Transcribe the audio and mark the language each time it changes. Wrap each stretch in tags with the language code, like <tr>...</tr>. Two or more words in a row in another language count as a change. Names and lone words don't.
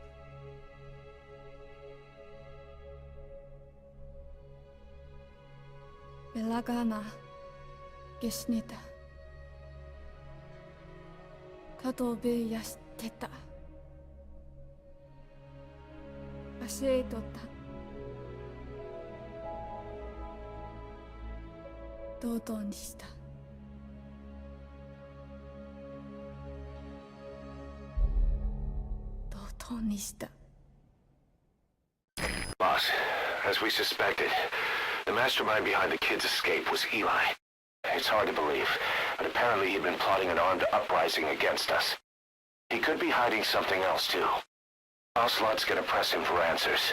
<en>Belagana gesnita. Katobe yasteta. Aseitota. Dodo にした。dodoにした。 Boss, as we suspected, the mastermind behind the kid's escape was Eli. It's hard to believe, but apparently he'd been plotting an armed uprising against us. He could be hiding something else too. Ocelot's gonna press him for answers.</en>